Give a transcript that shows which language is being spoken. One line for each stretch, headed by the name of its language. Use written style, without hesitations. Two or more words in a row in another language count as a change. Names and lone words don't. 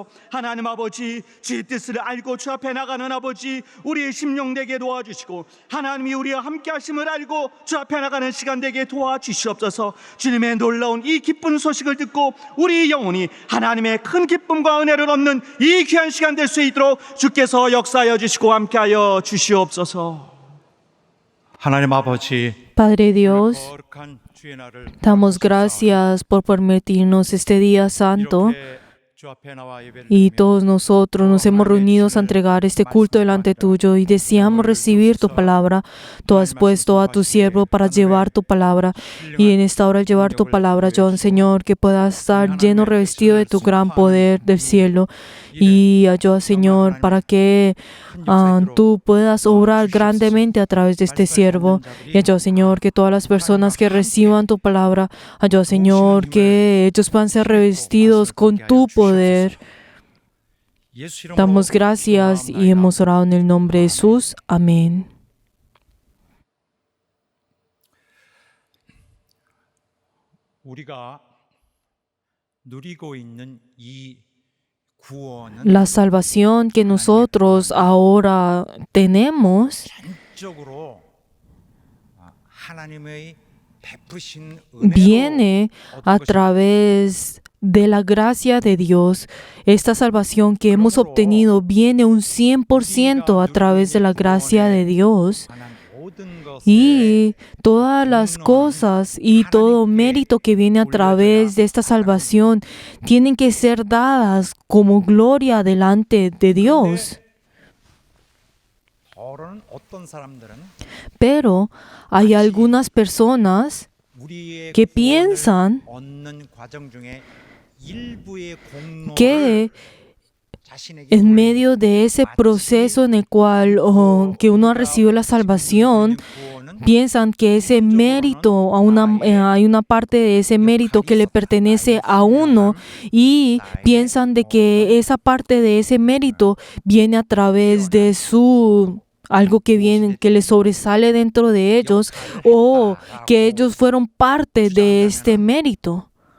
Korean: 하나님 아버지, 주의 뜻을 알고 주 앞에 나가는 아버지, 우리의 심령 되게 도와주시고, 하나님이 우리와 함께 하심을 알고 주 앞에 나가는 시간 되게 도와주시옵소서. 주님의 놀라운 이 기쁜 소식을 듣고 우리 영혼이 하나님의 큰 기쁨과 은혜를 얻는 이 귀한 시간 될 수 있도록 주께서 역사하여 주시고 함께하여 주시옵소서. 하나님 아버지,
Spanish: Padre Dios,
Korean: 거룩한 주의 날을
Spanish: damos gracias por permitirnos este día santo.
Korean: 이렇게 주 앞에 나와 예배를
Spanish: Y
Korean: 드리며
Spanish: todos nosotros nos hemos reunido a entregar este culto delante tuyo y deseamos recibir tu palabra. Tú has puesto a tu siervo para llevar tu palabra. Y en esta hora al llevar tu palabra, yo, Señor, que pueda estar lleno, revestido de tu gran poder del cielo. Y ayuda, Señor, para que tú puedas obrar grandemente a través de este siervo. Y ayuda, Señor, que todas las personas que reciban tu palabra, ayuda, Señor, que ellos puedan ser revestidos con tu poder.
Korean: 예수 이름으로
Spanish: Damos gracias y hemos orado en el nombre de Jesús. Amén.
Korean: 우리가 누리고 있는 이 구원은
Spanish: La salvación que nosotros ahora tenemos
Korean: 전적으로 하나님의 베푸신 은혜로
Spanish: viene a
Korean: 얻은 것입니다.
Spanish: través de la gracia de Dios. Esta salvación que hemos obtenido viene un 100% a través de la gracia de Dios.
Korean: 모든 것에
Spanish: Y todas las cosas y todo mérito que viene a través de esta salvación tienen que ser dadas como gloria delante de Dios.
Korean: 더러는 어떤 사람들은
Spanish: Pero hay algunas personas
Korean: 우리의
Spanish: que
Korean: 구원을
Spanish: piensan
Korean: 얻는 과정 중에 일부의 공로를
Spanish: que
Korean: 자신에게
Spanish: en medio de ese proceso en el cual que uno ha recibido la salvación, piensan que ese mérito, hay una parte de ese mérito que le pertenece a uno y piensan de que esa parte de ese mérito viene a través de algo que viene, que les sobresale dentro de ellos o que ellos fueron parte de este mérito.